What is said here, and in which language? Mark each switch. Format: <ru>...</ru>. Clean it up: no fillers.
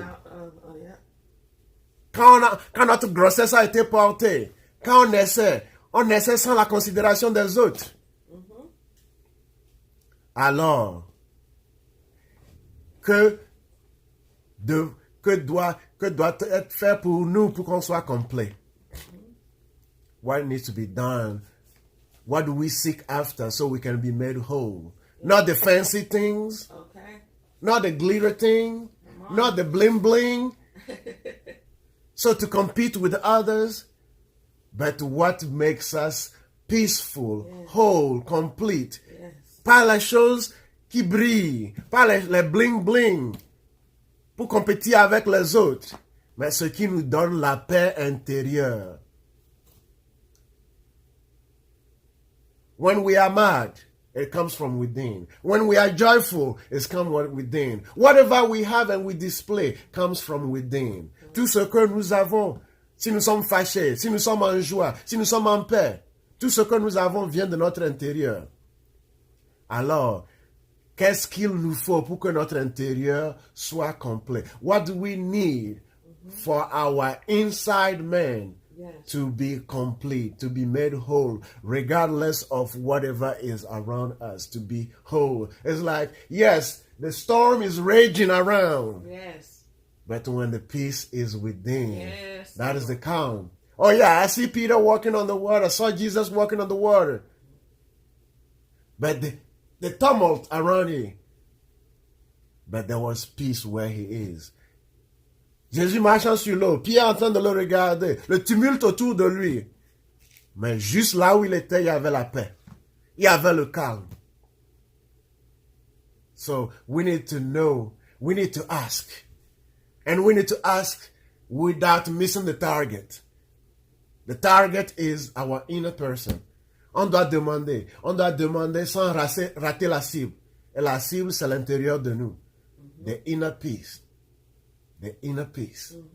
<en>Yeah.</en> <fr>Quand notre grossesse a été portée, quand on naissait sans la considération des autres. Alors, que doit être fait pour nous pour qu'on soit complet?</fr> <en>What needs to be done? What do we seek after so we can be made whole? Not the fancy things. Okay. Not the glitter thing. Not the bling bling. So to compete with others. But what makes us peaceful, whole, complete.</en> <fr>Pas les choses qui brillent. Pas les bling bling. Pour compétir avec les autres. Mais ce qui nous donne la paix intérieure.</fr> <en>When we are mad, it comes from within. When we are joyful, it comes from within. Whatever we have and we display comes from within.</en> <fr>Tout ce que nous avons, si nous sommes fâchés, si nous sommes en joie, si nous sommes en paix, tout ce que nous avons vient de notre intérieur. Alors, qu'est-ce qu'il nous faut pour que notre intérieur soit complet?</fr> <en>What do we need for our inside man to be complete, to be made whole, regardless of whatever is around us, to be whole? It's like, yes, the storm is raging around. Yes. But when the peace is within, that is the calm. Oh yeah, I see Peter walking on the water. I saw Jesus walking on the water. But the tumult around him. But there was peace where he is.</en> <fr>Jésus marchant sur l'eau, Pierre en train de le regarder, le tumulte autour de lui. Mais juste là où il était, il y avait la paix. Il y avait le calme.</fr> <en>So we need to know, we need to ask. And we need to ask without missing the target. The target is our inner person.</en> <fr>On doit demander sans rater la cible. Et la cible, c'est l'intérieur de nous.</fr> <en>The inner peace. The inner peace.</en>